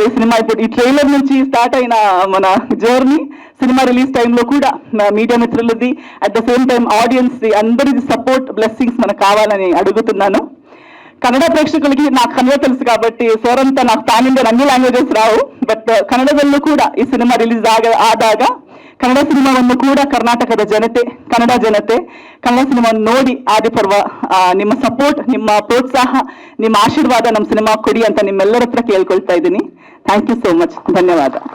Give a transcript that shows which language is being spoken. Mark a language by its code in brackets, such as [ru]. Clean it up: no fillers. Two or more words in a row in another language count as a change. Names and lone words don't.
[te] ఈ సినిమా ఇప్పుడు ఈ ట్రైలర్ నుంచి స్టార్ట్ అయిన మన జర్నీ, సినిమా రిలీజ్ టైంలో కూడా మీడియా మిత్రులది, [en] at the same time [te] ఆడియన్స్ ది, అందరిది [en] support, blessings [te] మనకు కావాలని అడుగుతున్నాను. కన్నడ ప్రేక్షకులకి నాకు కన్నడ తెలుసు కాబట్టి సార్ అంతా నాకు [en] pan Indian [te] ಅన్ని లాంగ్వేజెస్ రావు. [kn] ಬಟ್ ಕನ್ನಡದಲ್ಲೂ ಕೂಡ ಈ ಸಿನಿಮಾ ರಿಲೀಸ್ ಆದಾಗ ಕನ್ನಡ ಸಿನಿಮಾವನ್ನು ಕೂಡ ಕರ್ನಾಟಕದ ಜನತೆ, ಕನ್ನಡ ಜನತೆ ಕನ್ನಡ ಸಿನಿಮಾವನ್ನು ನೋಡಿ ಆದಿಪರ್ವ ನಿಮ್ಮ ಸಪೋರ್ಟ್, ನಿಮ್ಮ ಪ್ರೋತ್ಸಾಹ, ನಿಮ್ಮ ಆಶೀರ್ವಾದ ನಮ್ಮ ಸಿನಿಮಾ ಕೊಡಿ ಅಂತ ನಿಮ್ಮೆಲ್ಲರ ಹತ್ರ ಕೇಳ್ಕೊಳ್ತಾ ಇದ್ದೀನಿ. [en] thank you so much. ಧನ್ಯವಾದ.